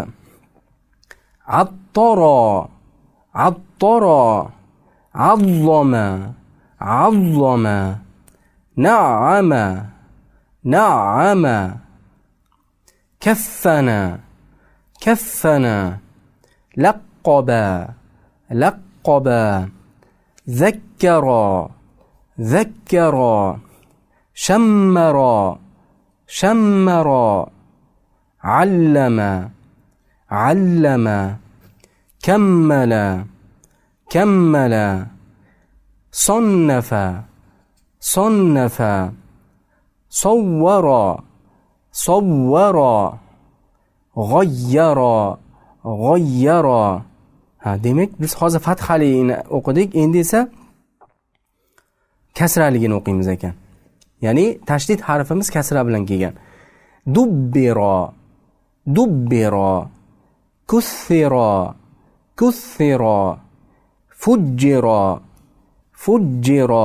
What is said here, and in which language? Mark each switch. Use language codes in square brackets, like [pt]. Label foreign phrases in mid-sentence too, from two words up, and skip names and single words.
[ar] عَطَّرَ، عَطَّرَ، عَظَّمَ، عَظَّمَ، نَعَّمَ، نَعَّمَ، كَفَّنَ، كَفَّنَ، لَقَّبَ، لَقَّبَ، ذَكَّرَ، ذَكَّرَ، شَمَّرَ، شَمَّرَ, عَلَّمَ، عَلَّمَ، كَمَّلَ, كمل صنف صنف صور صور غير غير. [uz] Demak biz hozir fathaligini o'qidik, endi esa kasraligini o'qiymiz ekan. Ya'ni tashdid harfimiz kasra bilan kelgan. [ar] دُبِّرَ دُبِّرَ كُثِّرَ كُثِّرَ فُجِّرَ فُجِّرَ